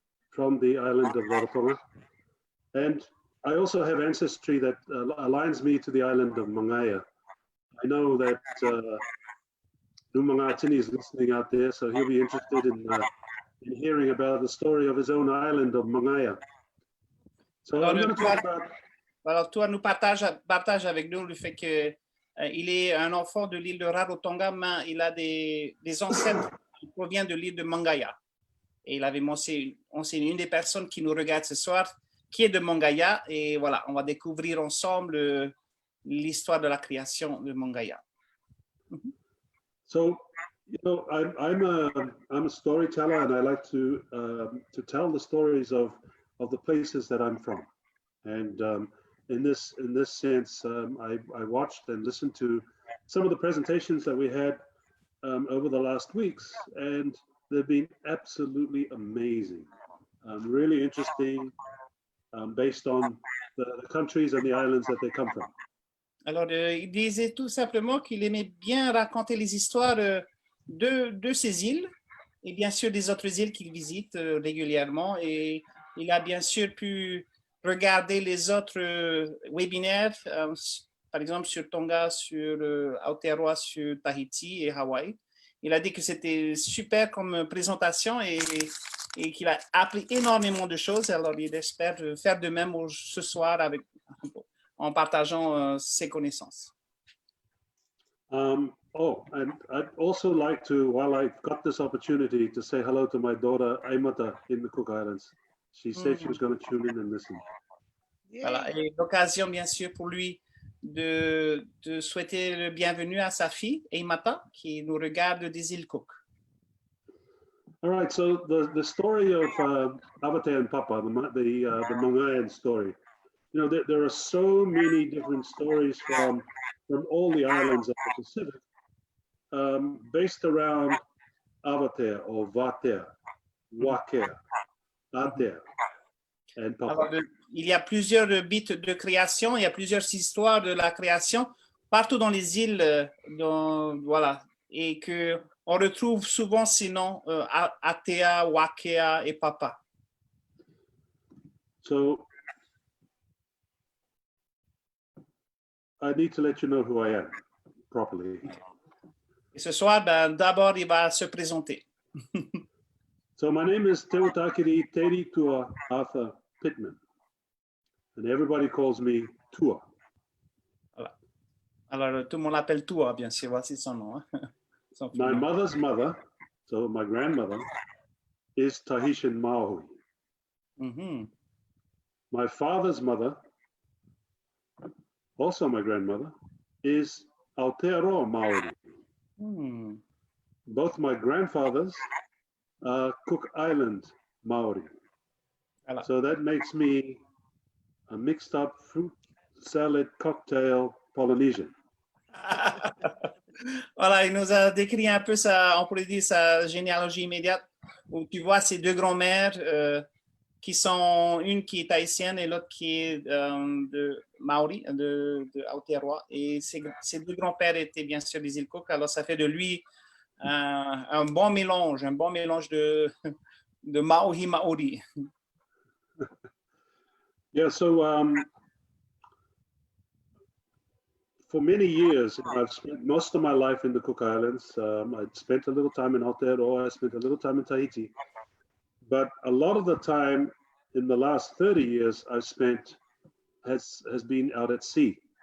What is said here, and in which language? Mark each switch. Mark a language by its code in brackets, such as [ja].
[en] From the island of Rarotonga. And I also have ancestry that aligns me to the island of Mangaia. I know that Numangatini is listening out there, so he'll be interested in hearing about the story of his own island of Mangaia. So I'm going to talk about. [fr] Alors, toi, nous partage avec nous le fait que il est un enfant de l'île de Rarotonga, mais il a des ancêtres qui proviennent de l'île de Mangaia. Et il avait mentionné une des personnes qui nous regarde ce soir, qui est de Mangaia. Et voilà, on va découvrir ensemble l'histoire de la création de Mangaia. [en] So, you know, I'm a storyteller, and I like to tell the stories of the places that I'm from. And in this sense, I watched and listened to some of the presentations that we had over the last weeks, and they've been absolutely amazing, really interesting, based on the countries and the islands that they come from. [fr] Alors, il disait tout simplement qu'il aimait bien raconter les histoires de ces îles et bien sûr des autres îles qu'il visite régulièrement. Et il a bien sûr pu regarder les autres webinaires, par exemple sur Tonga, sur Aotearoa, sur Tahiti et Hawaï. Il a dit que c'était super comme présentation et qu'il a appris énormément de choses. Alors, il espère faire de même ce soir en partageant ses connaissances. [en] And I'd also like to, while I've got this opportunity, to say hello to my daughter, Aimata, in the Cook Islands. She said she was going to tune in and listen. [fr] Voilà, et l'occasion, bien sûr, pour lui de souhaiter le bienvenue à sa fille, Aimata, qui nous regarde des îles Cook. [en] All right, so the story of Vatea and Papa, the Mangaian story. You know, there are so many different stories from all the islands of the Pacific, based around Vatea or Vatea, Wakea, Atea, and Papa. [fr] Alors, il y a plusieurs mythes de création, il y a plusieurs histoires de la création partout dans les îles, voilà, et que on retrouve souvent ces noms Atea, Wakea et Papa. [en] So I need to let you know who I am properly. [fr] Et ce soir, d'abord, il va se présenter. [en] So my name is Teutakiri Teri Tua Arthur Pittman, and everybody calls me Tua. [fr] Voilà. Alors, tout le monde l'appelle Tua, bien sûr, voici son nom. Son [en] My [fr] prénom. [en] mother's mother, so my grandmother, is Tahitian Maori. Mhm. My father's mother, also my grandmother, is Aotearoa Maori. Hmm. Both my grandfathers are Cook Island Maori. [fr] Voilà. [en] So that makes me a mixed up fruit salad cocktail Polynesian. [fr] Voilà, il nous a décrit un peu on pourrait dire sa généalogie immédiate, où tu vois ses deux grands-mères qui sont une qui est haïtienne et l'autre qui est de Maori, de Aotearoa. Et ses deux grands-pères étaient bien sûr des îles Cook, alors ça fait de lui un bon mélange de Maori. [en] Yeah, so for many years, I've spent most of my life in the Cook Islands. I spent a little time in Aotearoa, I spent a little time in Tahiti. But a lot of the time in the last 30 years I've spent has been out at sea.